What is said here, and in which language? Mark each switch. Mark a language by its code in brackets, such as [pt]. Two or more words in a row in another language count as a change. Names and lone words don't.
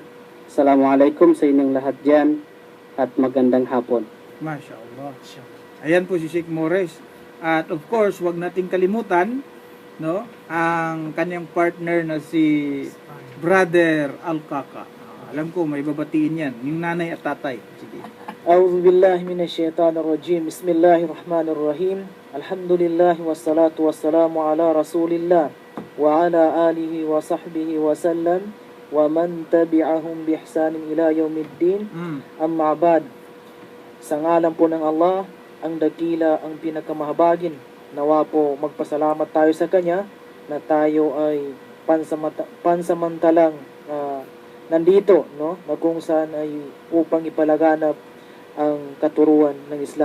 [tl] Assalamualaikum sa inyong lahat dyan at magandang hapon. [ar] ما شاء الله. [tl] Ayan po si Sheikh Morris. At [en] of course, [tl] wag nating kalimutan, no, ang kanyang partner na si Brother Al-Kaka. Alam ko, may babatiin yan. Yung nanay at tatay. Sige. [ar] أعوذ بالله من الشيطان الرجيم بسم الله الرحمن الرحيم الحمد لله والصلاة والسلام على رسول الله وعلى آله وصحبه وسلم ومن تبعهم بإحسان إلى يوم الدين أما بعد. [tl] Sa ngalan po ng Allah, ang dakila, ang pinakamahabagin, nawa po magpasalamat tayo sa Kanya na tayo ay pansamantalang nandito, no? Na kung saan ay upang ipalaganap ang katuruan ng Islam.